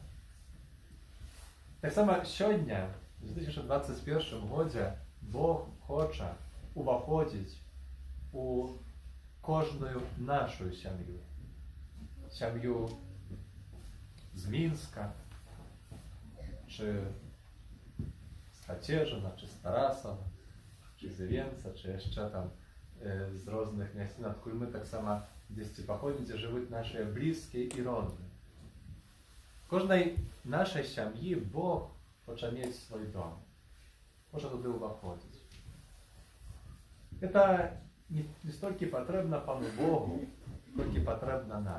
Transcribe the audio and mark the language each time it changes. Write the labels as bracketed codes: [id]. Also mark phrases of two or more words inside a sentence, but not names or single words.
[be] Таксама сёння, у 2021 годзе, Бог хоча уваходзіць у кожную нашу сям'ю. Сям'ю з Мінска, чи з Хацежина, чи з Тарасова, чи з Івенца, чи яшчэ там з розных мясцін, адкуль мы таксама дзесьці паходзім, дзе жывуць нашыя блізкія і родныя. Кожнай нашай сям'і Бог хоча мець свой дом, хоча туды ўваходзіць. Это не столькі патрэбна Пану Богу, колькі патрэбна нам.